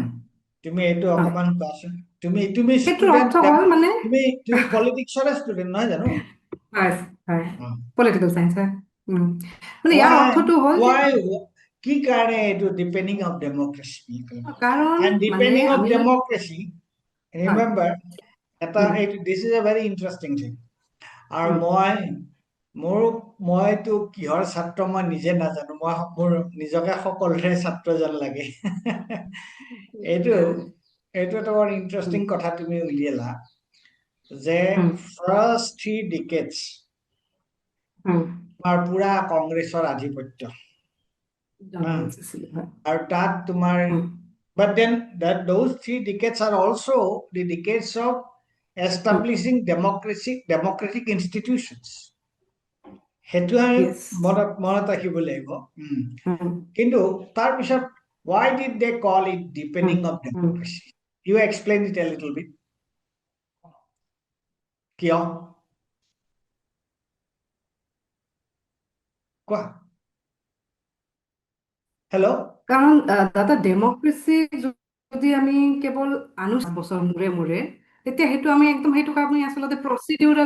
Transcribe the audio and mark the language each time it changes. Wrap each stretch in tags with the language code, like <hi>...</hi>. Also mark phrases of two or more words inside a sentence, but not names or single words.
<as>তুমি এইটো হয় অকমান কোৱাচোন তুমি সেইটোৰ ষ্টুডেন্ট অৰ্থ হ'ল মানে তুমি</as> <en>politicsৰে student</en> <as>নহয় জানো হয় হয়</as> <en>political science</en> <as>হয় মানে ইয়াৰ</as> <en>why</en> <as>অৰ্থটো হ'ল যে</as> <en>why</en> <as>কি কাৰণে এইটো</as> <en>deepening of democracy</en> <as>কাৰণ and মানে</as> <en>depending of</en> <as>আমি democracy হয় remember এটা উম,</as> <en>this is a very interesting thing আৰু উম,</en> <as>মইতো কিহৰ ছাত্ৰ মই নিজে নাজানো মোৰ নিজকে সকলোৰে ছাত্ৰ যেন লাগে এইটো এইটো এটা বৰ উম, ইণ্টাৰেষ্টিং কথা তুমি উলিয়ালা যে উম,</as> <en>first 3 decades উম,</en> <as>তোমাৰ পুৰা কংগ্ৰেছৰ আধিপত্য হা জনগণ আছিলে, হয় আৰু তাত তোমাৰ উম,</as> <en>but then those 3 decades are also the decades of উম, establishing democratic institutions</en> <as>সেইটো আমি</as> <en>yes</en> <as>মনত ৰাখিব লাগিব উম, কিন্তু তাৰপিছত</as> <en>why did they call it উম, deepening of উম। democracy you explain it a little bit</en> <as>কিয় কোৱা হেল্ল'। কাৰণ দাদা ডেমক্ৰেচি যদি আমি কেৱল আনো 5 বছৰ মূৰে মূৰে, তেতিয়া সেইটো আমি একদম সেইটোক আমি আচলতে প্ৰচিডিউৰেল।</as>